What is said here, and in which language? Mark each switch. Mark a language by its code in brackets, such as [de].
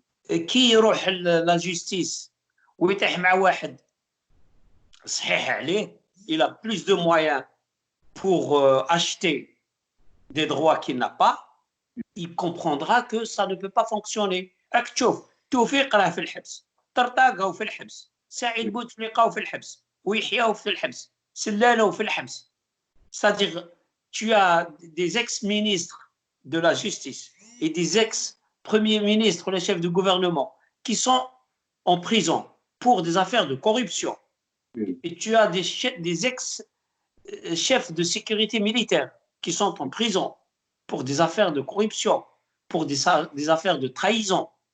[ar] كي يروح لا جوستيس ويطيح مع واحد صحيح عليه, [fr] il a plus de moyens pour acheter des droits qu'il n'a pas, il comprendra que ça ne peut pas fonctionner. [ar] راك تشوف توفيق راه في الحبس, طرطاق هو في الحبس, سعيد بوتفليقه في الحبس, ويحيى في الحبس. [fr] c'est-à-dire tu as des ex-ministres de la justice et des ex-premiers ministres, les chefs du gouvernement, qui sont en prison pour des affaires de corruption. Et tu as des ex-chefs de sécurité militaire qui sont en prison pour des affaires de corruption, pour des affaires de trahison.